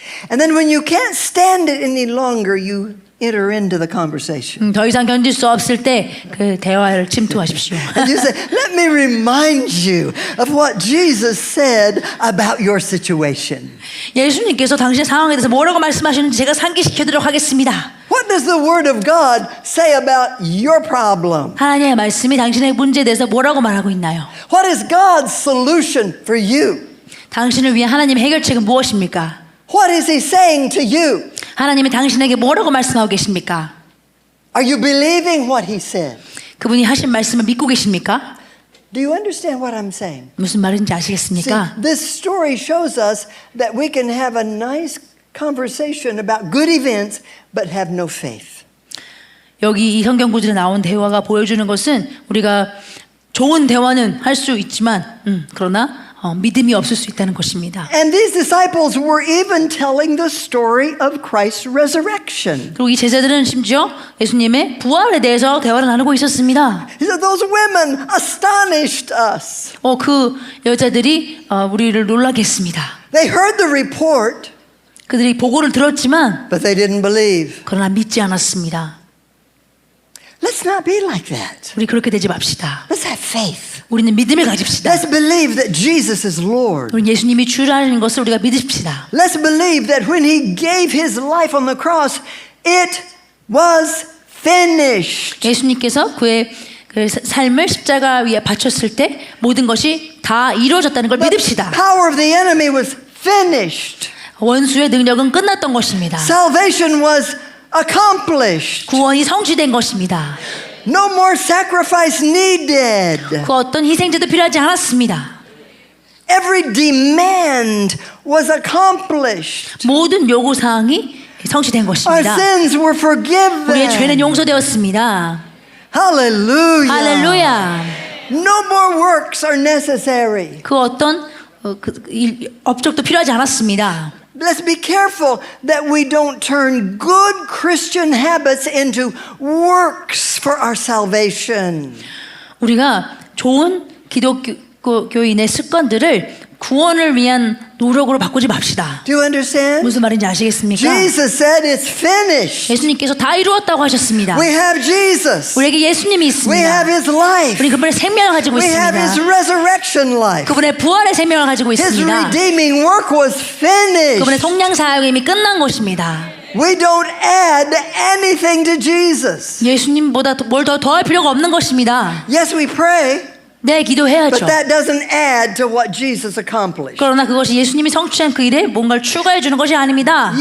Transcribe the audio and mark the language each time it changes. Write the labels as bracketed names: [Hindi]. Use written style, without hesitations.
[English] And then when you can't stand it any longer, you enter into the conversation. [Korean] 더 이상 견딜 수 없을 때 그 대화를 침투하십시오. [English] And you say, let me remind you of what Jesus said about your situation. [Korean] 예수님께서 당신의 상황에 대해서 뭐라고 말씀하시는지 제가 상기시켜드리도록 하겠습니다. [English] What does the Word of God say about your problem? [Korean] 하나님의 말씀이 당신의 문제에 대해서 뭐라고 말하고 있나요? [English] What is God's solution for you? [Korean] 당신을 위한 하나님의 해결책은 무엇입니까? [English] What is He saying to you? [Korean] 하나님이 당신에게 뭐라고 말씀하고 계십니까? [English] Are you believing what He said? [Korean] 그분이 하신 말씀을 믿고 계십니까? [English] Do you understand what I'm saying? [Korean] 무슨 말인지 [English] See, [Korean] 아시겠습니까? [English] this story shows us that we can have a nice conversation about good events but have no faith. [Korean] 여기 이 성경 구절에 나온 대화가 보여주는 것은 우리가 좋은 대화는 할 수 있지만 그러나 믿음이 없을 수 있다는 것입니다. [English] And these disciples were even telling the story of Christ's resurrection. [Korean] 그리고 이 제자들은 심지어 예수님의 부활에 대해서 대화를 나누고 있었습니다. [English] He said, those women astonished us. [Korean] 그 여자들이 우리를 놀라게 했습니다. [English] They heard the report, [Korean] 그들이 보고를 들었지만 [English] but they didn't believe. [Korean] 그러나 믿지 않았습니다. [English] Let's not be like that. [Korean] 우리 그렇게 되지 맙시다. [English] Let's have faith. [Korean] 우리는 믿음을 가집시다. [English] Let's believe that Jesus is Lord. [Korean] 우리 예수님이 주라는 것을 우리가 믿으십시다. [English] Let's believe that when He gave His life on the cross, it was finished. [Korean] 예수님께서 그의 그 삶을 십자가 위에 바쳤을 때 모든 것이 다 이루어졌다는 걸 믿읍시다. [English] The power of the enemy was finished. [Korean] 원수의 능력은 끝났던 것입니다. [English] Salvation was accomplished. [Korean] 구원이 성취된 것입니다. [English] No more sacrifice needed. [Korean] 그 어떤 희생제도 필요하지 않았습니다. [English] Every demand was accomplished. [Korean] 모든 요구사항이 성취된 [English] Our [Korean] 것입니다. [English] sins were [Korean] 우리의 죄는 [English] forgiven. [Korean] 용서되었습니다. [English] Hallelujah. [Korean] 할렐루야. [English] No more works are necessary. [Korean] 그 어떤 업적도 필요하지 않았습니다. [English] Let's be careful that we don't turn good Christian habits into works for our salvation. [Korean] 우리가 좋은 기독교인의 습관들을 구원을 위한 노력으로 바꾸지 맙시다. [English] Do you understand? [Korean] 무슨 말인지 아시겠습니까? [English] Jesus said it's finished. [Korean] 예수님께서 다 이루었다고 하셨습니다. [English] We have Jesus. [Korean] 우리에게 예수님이 [English] We [Korean] 있습니다. [English] have His life. [Korean] 우리 그분의 생명을 가지고 [English] We have His [Korean] 있습니다. [English] resurrection life. [Korean] 그분의 부활의 생명을 가지고 [English] His [Korean] 있습니다. [English] redeeming work was [Korean] 그분의 [English] finished. [Korean] 속량 사역이 이미 끝난 것입니다. [English] We don't add anything to Jesus. [Korean] 예수님보다 뭘 더 더할 필요가 없는 것입니다. [English] Yes, we pray, [Korean] 네, 기도해야죠. [English] but that doesn't add to what Jesus accomplished. [Korean] 그러나 그것이 예수님이 성취한 그 일에 뭔가를 추가해 주는 것이 아닙니다.